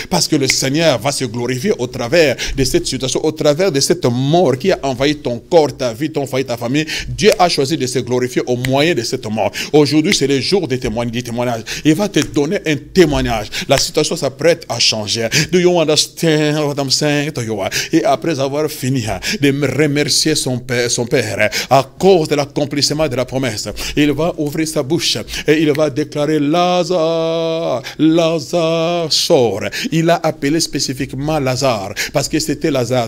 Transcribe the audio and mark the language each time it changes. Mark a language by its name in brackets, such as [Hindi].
[French] Parce que le Seigneur va se glorifier au travers de cette situation, au travers de cette mort qui a envahi ton corps, ta vie, ton foyer, ta famille. Dieu a choisi de se glorifier au moyen de cette mort. Aujourd'hui, c'est le jour du témoignage. Il va te donner un témoignage. La situation s'apprête à changer. [English] Do you understand what I'm saying to you? [French] Et après avoir fini de remercier son père à cause de l'accomplissement de la promesse, il va ouvrir sa bouche et il va déclarer Lazare, Lazare sort. Il a appelé spécifiquement Lazare parce que c'était Lazare.